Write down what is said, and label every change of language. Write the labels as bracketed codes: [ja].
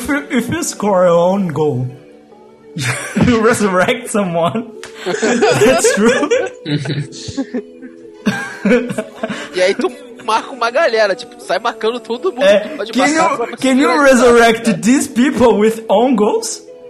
[en] If you score your own goal, you resurrect someone. That's true. [pt] E aí tu marca uma galera, tipo, sai marcando todo mundo. É, [en] can you resurrect these people with own goals?